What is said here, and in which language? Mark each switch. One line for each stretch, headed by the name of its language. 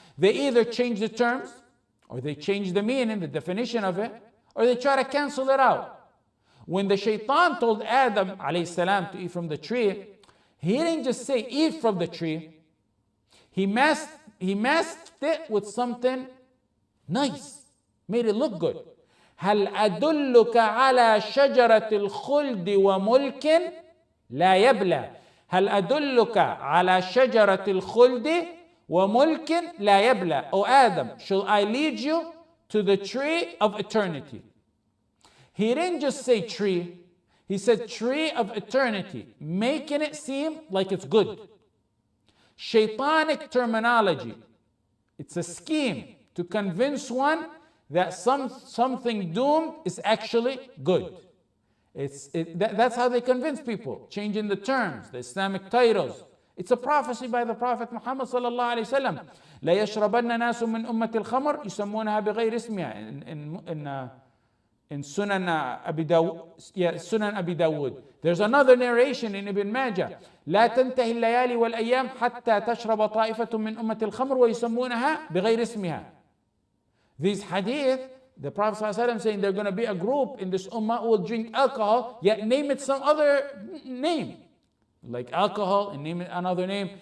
English: They either change the terms, or they change the meaning, the definition of it, or they try to cancel it out. When the shaitan told Adam alayhi salam to eat from the tree, he didn't just say eat from the tree. He masked it with something nice, made it look good.
Arabic: هل أدلك على شجرة الخلد وملك لا يبلى. هل أدلك على شجرة الخلد وملك لا يبلى.
English: O Adam, shall I lead you to the tree of eternity? He didn't just say tree, he said tree of eternity, making it seem like it's good. Shaitanic terminology. It's a scheme to convince one that something doomed is actually good. That's how they convince people, changing the terms, the Islamic titles. It's a prophecy by the Prophet Muhammad sallallahu alaihi wasallam.
Arabic: لا يشربن ناس من أمة الخمر يسمونها بغير اسمها in Sunan Abi Dawud.
English: There's another narration in Ibn Majah.
Arabic: لا تنتهي الليالي والأيام حتى تشرب طائفة من أمة الخمر ويسمونها بغير اسمها.
English: These hadith, the Prophet ﷺ saying there's going to be a group in this ummah who will drink alcohol, yet name it some other name, like alcohol, and name it another name.